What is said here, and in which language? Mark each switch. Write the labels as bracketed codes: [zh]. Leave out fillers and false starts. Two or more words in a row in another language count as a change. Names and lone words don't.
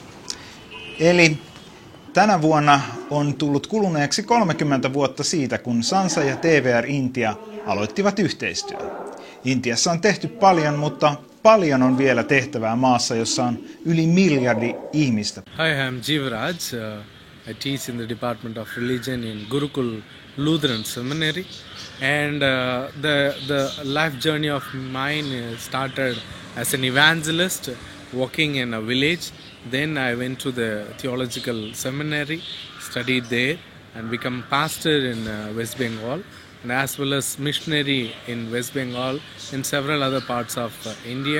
[fi] Eli tänä vuonna on tullut kuluneeksi 30 vuotta siitä, kun Sansa ja TVR Intia aloittivat yhteistyön. Intiassa on tehty paljon, mutta paljon on vielä tehtävää maassa, jossa on yli miljardi ihmistä. [en] Hi, I'm Jivraj. I teach in the Department of Religion in Gurukul Lutheran Seminary. And the life journey of mine started as an evangelist working in a village. Then I went to the theological seminary, studied there, and become pastor in West Bengal, and as well as missionary in West Bengal and several other parts of India.